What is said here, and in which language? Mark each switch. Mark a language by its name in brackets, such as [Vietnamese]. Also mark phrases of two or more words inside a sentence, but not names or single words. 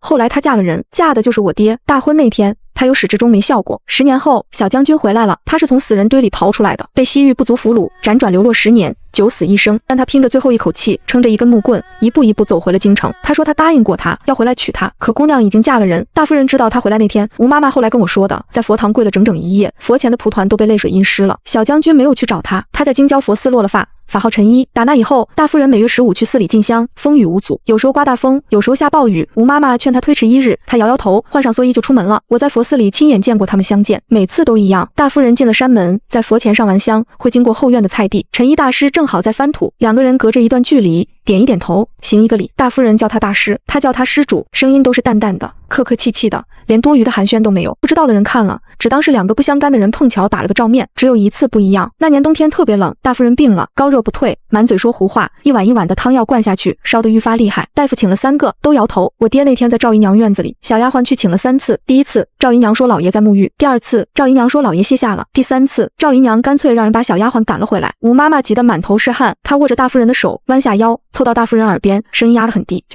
[Chinese] 後來她嫁了人，嫁的就是我爹。大婚那天他由始至終沒笑過。10年後，小將軍回來了，他是從死人堆裡逃出來的，被西域部族俘虜，輾轉流落10年，九死一生。但他拼着最後一口氣，撐着一根木棍，一步一步走回了京城。他說他答應過他，要回來娶她，可姑娘已經嫁了人。大夫人知道他回来那天，吳媽媽後來跟我說的，在佛堂跪了整整1夜，佛前的蒲團都被淚水浸濕了。小將軍沒有去找他，他在京郊佛寺落了髮。法號陳一。打那以後，大夫人每月15去寺裡進香，風雨無阻。有時候刮大風，有時候下暴雨。吳媽媽勸他推遲1日，他搖搖頭，換上蓑衣就出門了。我在佛寺裡親眼見過他們相見，每次都一樣。大夫人進了山門，在佛前上完香，會經過後院的菜地，陳一大師正好在翻土，2個人隔着一段距離，點一點頭，行一個禮。大夫人叫他大師，他叫他施主，聲音都是淡淡的，客客氣氣的，連多餘的寒暄都沒有。不知道的人看了，只當是2個不相干的人碰巧打了個照面。只有一次不一樣，那年冬天特別冷，大夫人病了，高熱不退，滿嘴說胡話，一碗一碗的湯藥灌下去，燒得愈發厲害。大夫請了3個，都搖頭。我爹那天在趙姨娘院子裡，小丫鬟去請了3次。第1次，趙姨娘說老爺在沐浴；第2次，趙姨娘說老爺歇下了；第3次，趙姨娘乾脆讓人把小丫鬟趕了回來。吳媽媽急得滿頭是汗，她握着大夫人的手，彎下腰，湊到大夫人耳邊，聲音壓得很低：“